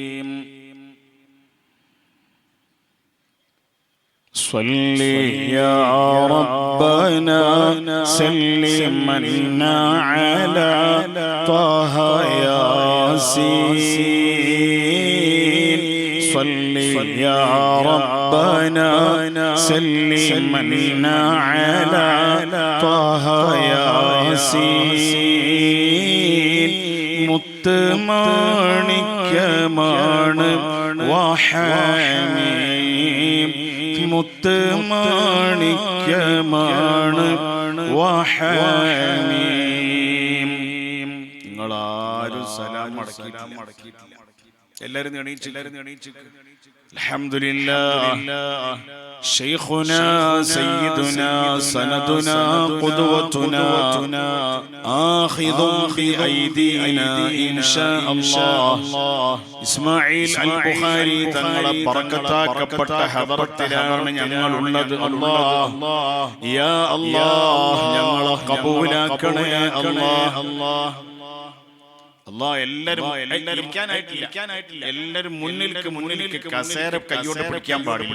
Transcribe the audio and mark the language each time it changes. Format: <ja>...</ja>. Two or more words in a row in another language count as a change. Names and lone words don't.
<ar>صل يا ربنا سلمنا على طه ياسين. صل يا ربنا سلمنا على طه ياسين.</ar> <ml>മുത്തുമാണിക്യമാണ് വഹമീം. മുത്തുമാണിക്യമാണ് വഹമീം. നിങ്ങളാരും സലാം മടക്കിയിട്ടില്ല. എല്ലാവരും എണീച്ചു. അൽഹംദുലില്ലാഹ്</ml> <ar>شيخنا سيدنا سندنا قدوتنا آخذ بأيدينا إن شاء الله.</ar> <ml>ഇസ്മായിൽ അൽ ബുഖാരി തങ്ങളെ ബറക്കത്താക്കപ്പെട്ട ഹദറത്തിലാണ് ഞങ്ങളുള്ളത്.</ml> <ar>الله يا الله</ar> <ml>ഞങ്ങളെ ഖബൂലാക്കണേ അല്ലാഹ്. എല്ലാരും മുന്നിലേക്ക് കസേര കൈയോടെ പിടിക്കാൻ പാടില്ല.</ml>